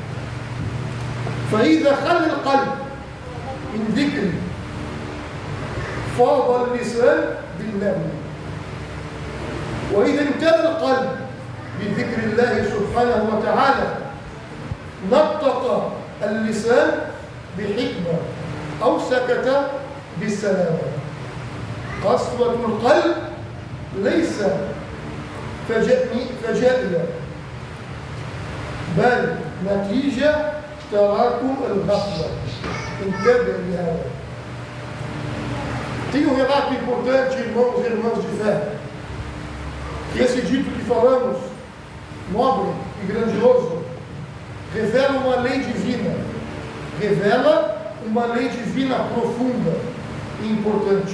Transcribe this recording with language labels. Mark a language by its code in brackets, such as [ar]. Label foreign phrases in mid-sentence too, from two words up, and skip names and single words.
[ar] فإذا خل القلب من ذكر فاض اللسان باللغو، وإذا امتلأ القلب بذكر الله سبحانه وتعالى نطق اللسان بحكمة أو سكت بالسلامة. قسوة القلب ليس فجائية، بل نتيجة تراكم الغفلة. انتبه لهذا. [pt] Tem um relato importante, irmãos e irmãs de fé, que esse dito que falamos, nobre e grandioso, revela uma lei divina, revela uma lei divina profunda e importante.